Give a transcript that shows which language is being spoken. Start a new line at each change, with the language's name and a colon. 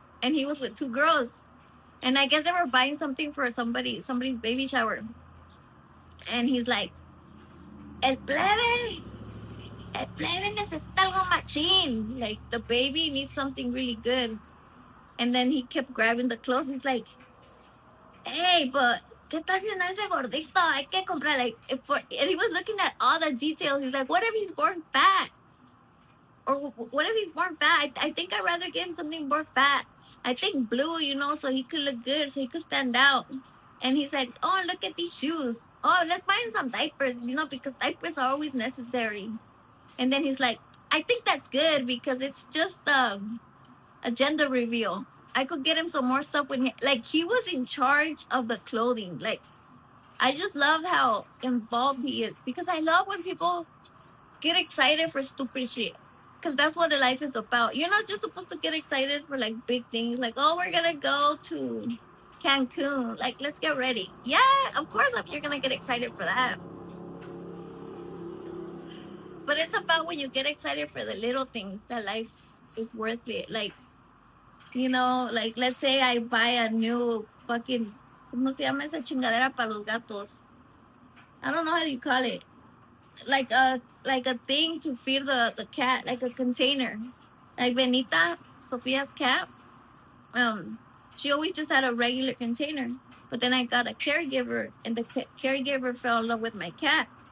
English: And he was with two girls. And I guess they were buying something for somebody's baby shower.
Spanish: And he's like, El plebe necesita algo machín.
English: Like the baby needs something really good. And then he kept grabbing the clothes.
Spanish: He's like, hey, but ¿qué está haciendo ese gordito?
English: Hay que comprar, like, and he was looking at all the details. He's like, what if he's born fat? Or what if he's born fat? I think I'd rather give him something more fat. I think blue, you know, so he could look good, so he could stand out. And he's like, oh, look at these shoes. Oh, let's buy him some diapers, you know, because diapers are always necessary. And then he's like, I think that's good because it's just a gender reveal. I could get him some more stuff when he was in charge of the clothing. Like, I just love how involved he is because I love when people get excited for stupid shit because that's what life is about. You're not just supposed to get excited for like big things like, oh, we're gonna go to Cancun, like, let's get ready. Yeah, of course you're gonna get excited for that. But it's about when you get excited for the little things that life is worth it. Like, you know, like, let's say I buy a new fucking, ¿cómo se llama esa chingadera para los gatos? I don't know how you call it. Like a thing to feed the cat, like a container. Like Benita, Sophia's cat, she always just had a regular container. But then I got a caregiver, and the caregiver fell in love with my cat.